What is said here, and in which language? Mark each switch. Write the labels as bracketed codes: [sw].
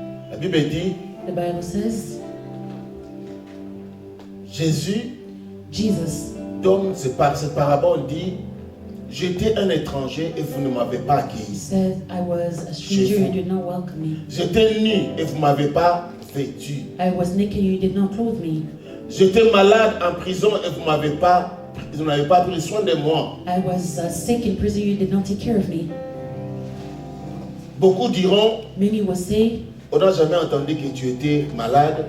[fr] La Bible dit, [en] The Bible says, [fr] Jésus [en] Jesus [fr] donne cette parabole, dit, j'étais un étranger et vous ne m'avez pas accueilli. [en] said, I was a stranger and you did not welcome me. [fr] J'étais nu et vous ne m'avez pas vêtu. [en] I was naked and you did not clothe me. [fr] J'étais malade en prison et vous n'avez pas pris soin de moi. [en] I was sick in prison, you did not take care of me. [fr] Beaucoup diront, [en] Many will say, [fr] on n'a jamais entendu que tu étais malade,